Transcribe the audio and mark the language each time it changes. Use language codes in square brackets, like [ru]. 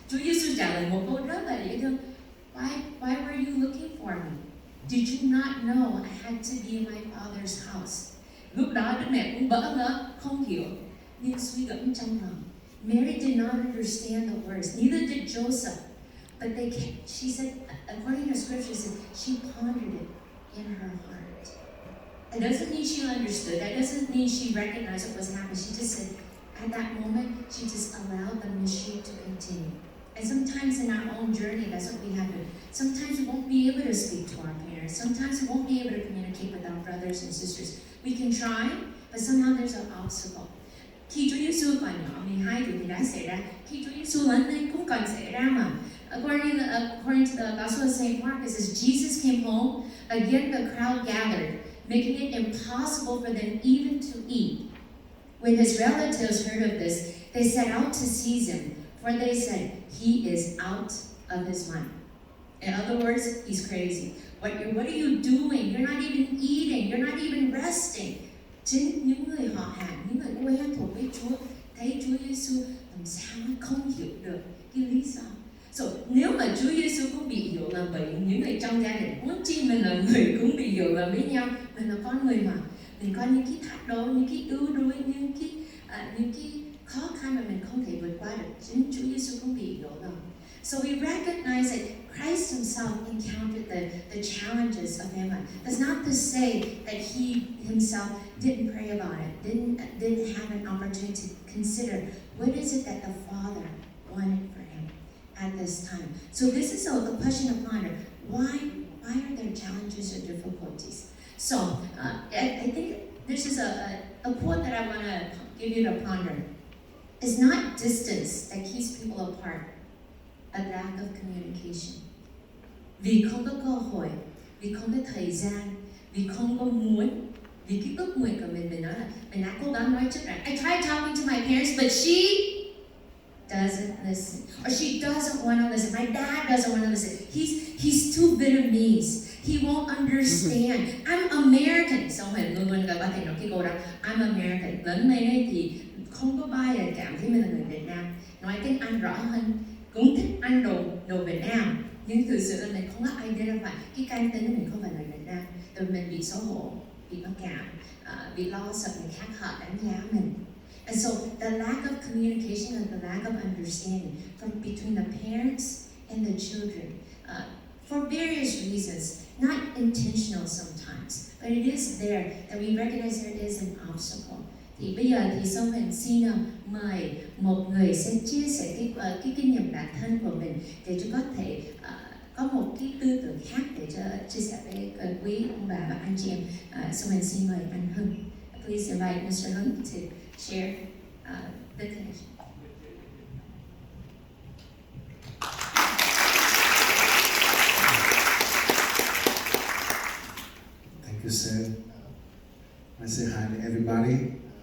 [vi] Chúa Giêsu trả lời một câu rất là dễ thương. [en] Why were you looking for me? Did you not know I had to be in my father's house? [vi] Lúc đó Đức Mẹ cũng bỡ ngỡ, không hiểu, nhưng suy gẫm trong lòng. [en] Mary did not understand the words, neither did Joseph. But she said, according to scripture, she pondered it in her heart. It doesn't mean she understood. That doesn't mean she recognized what was happening. She just said, at that moment, she just allowed the mystery to continue. And sometimes in our own journey, that's what we have to do. Sometimes we won't be able to speak to our parents. Sometimes we won't be able to communicate with our brothers and sisters. We can try, but somehow there's an obstacle. [vi] Khi Chúa Giêsu còn nhỏ, 12 tuổi thì đã xảy ra. Khi Chúa Giêsu lớn lên cũng còn xảy ra mà. [en] According to the Gospel of St. Mark, it says Jesus came home. Again, the crowd gathered, making it impossible for them even to eat. When his relatives heard of this, they set out to seize him, for they said, he is out of his mind. In other words, he's crazy. What are you doing? You're not even eating. You're not even resting. [vi] Chính những người họ hàng, những người quen thuộc với Chúa thấy Chúa Giêsu làm sao nó không hiểu được cái lý do. So, nếu mà Chúa Giêsu cũng bị hiểu lầm bởi những người trong gia đình, muốn chi mình là người cũng bị hiểu lầm với nhau, mình là con người mà, mình có những cái thách đố, những cái ưu đuối, những cái khó khăn mà mình không thể vượt qua được. Chính Chúa Giêsu cũng bị hiểu lầm. [en] So we recognize that Christ himself encountered the challenges of family. That's not to say that he himself didn't pray about it, didn't have an opportunity to consider what is it that the Father wanted for him at this time. So this is a question to ponder. Why are there challenges or difficulties? So I think this is a quote that I want to give you to ponder. It's not distance that keeps people apart, but lack of communication. [vi] Vì không có cơ hội, vì không có thời gian, vì không có muốn, vì cái ước nguyện của mình nói là mình đã cố gắng nói trước là [en] I tried talking to my parents, but she doesn't listen, or she doesn't want to listen. My dad doesn't want to listen. He's too Vietnamese. He won't understand. I'm American. [vi] Xong rồi luôn có thể nói cái câu đó, [en] I'm American. [vi] Lớn lên ấy thì không có bao giờ cảm thấy mình là người Việt Nam. Nói tiếng Anh rõ hơn, cũng thích ăn đồ Việt Nam. Nhưng thực sự là mình không có identify cái căn tính mình không phải là Việt Nam. Rồi mình bị xấu hổ, bị mặc cảm, bị lo sợ người khác họ đánh giá mình. [en] And so the lack of communication and the lack of understanding from between the parents and the children, for various reasons, not intentional sometimes, but it is there that we recognize there is an obstacle. [vi] Thì bây giờ thì Song Huyền xin mời một người sẽ chia sẻ cái kinh nghiệm bản thân của mình để cho có thể có một cái tư tưởng khác để cho chia sẻ với quý ông bà và anh chị em. Song Huyền xin mời anh Hưng. [en] Please invite Mr. Hưng to share the connection. Thank you, sir. I say hi to everybody.